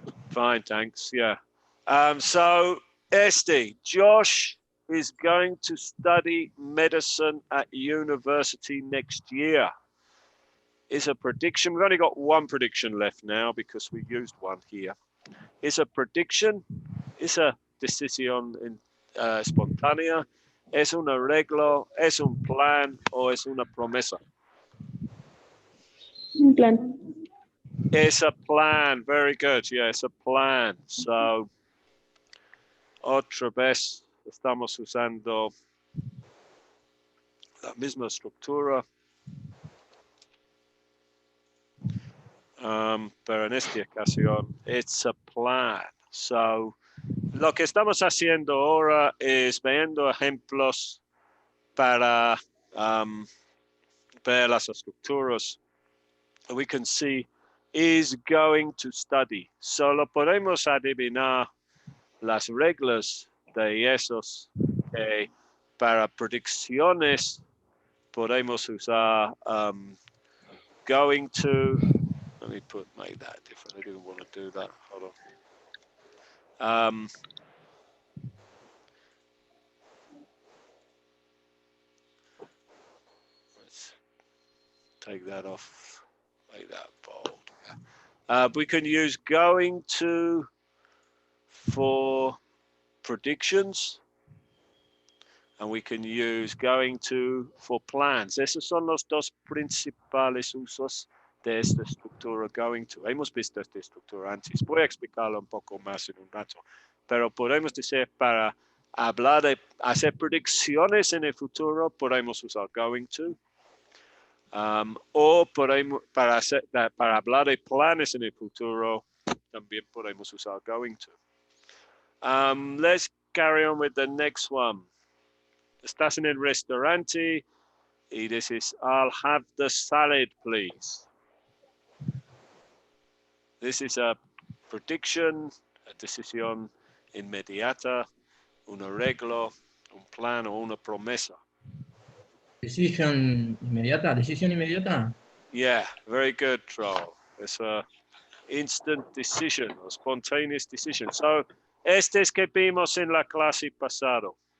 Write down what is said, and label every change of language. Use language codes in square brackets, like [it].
[en] Fine, thanks. Yeah. So, Josh is going to study medicine at university next year. Is a prediction. We've only got one prediction left now because we used one here. Is a prediction, [es] es a decisión espontánea, es un arreglo, es un plan o es una promesa. Un plan. [en] It's a plan. Very good. Yeah, it's a plan. [es] So, otra vez estamos usando la misma estructura. Pero en esta ocasión, [en] it's a plan. [es] So, lo que estamos haciendo ahora es viendo ejemplos para ver las estructuras. [en] We can see is going to study. [es] Solo podemos adivinar las reglas de esos que para predicciones podemos usar going to. [en] Let me make that different. I didn't want to do that. Hold on. Let's take that off. Make that bold. We can use going to for predictions, and we can use going to for plans. [es] Esos son los dos principales usos de esta estructura going to. Hemos visto esta estructura antes. Voy a explicarlo un poco más en un rato. Pero podemos decir para hablar de hacer predicciones en el futuro, podemos usar going to. O podemos, para hablar de planes en el futuro, también podemos usar going to. [en] Let's carry on with the next one. [es] Estás en el restaurante y dices, [en] I'll have the salad, please. This is a prediction, [es] a decisión inmediata, un arreglo, un plan o una promesa. Decisión inmediata. [en] Yeah, very good, Troll. It's a instant decision or spontaneous decision. [es] So, este es que vimos en la clase pasado.